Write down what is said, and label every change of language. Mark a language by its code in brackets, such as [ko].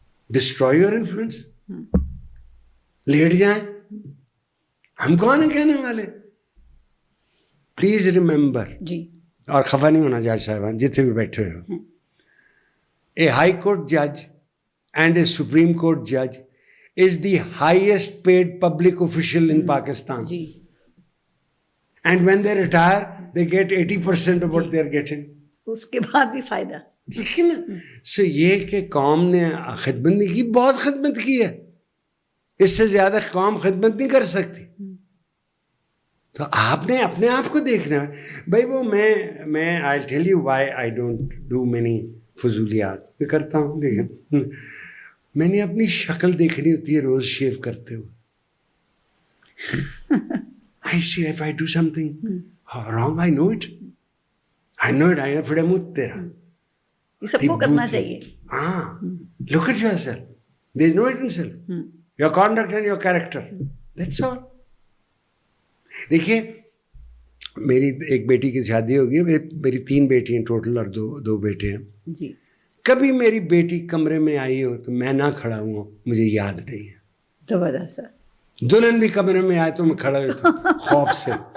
[en] Destroy your influence. [ur] Late جائیں, ہم کون ہیں کہنے والے. [en] please remember, [ur] اور خفا نہیں ہونا جج صاحبان جتنے بھی بیٹھے ہو, [en] A high court جج and a supreme court جج is the highest paid public official in Pakistan. And when they retire, they get 80% of what they are getting. [ur] اس کے بعد بھی فائدہ. لیکن سو یہ کہ قوم نے خدمت نہیں کی, بہت خدمت کی ہے. اس سے زیادہ قوم خدمت نہیں کر سکتی. تو آپ نے اپنے آپ کو دیکھنا ہے بھائی. وہ میں [en] I tell you why I don't do many فضولیات. [ur] میں کرتا ہوں لیکن میں نے اپنی شکل دیکھنی ہوتی ہے روز شیو کرتے ہوئے. [en] I see if I do something wrong, I know it. I know it. I have freedom تیرا. [ur] یہ سب کو کرنا چاہیے. [en] ہاں. Look at yourself. There is no it in self. Your conduct and your character. That's all. [ur] دیکھیے میری ایک بیٹی کی شادی ہوگی. میری 3 بیٹی ہیں ٹوٹل اور 2 بیٹے ہیں. جی. کبھی میری بیٹی کمرے میں آئی ہو تو میں نہ کھڑا ہوں مجھے یاد نہیں ہے. زبردست. دلہن بھی کمرے میں آئے تو میں کھڑا ہوتا خوف سے.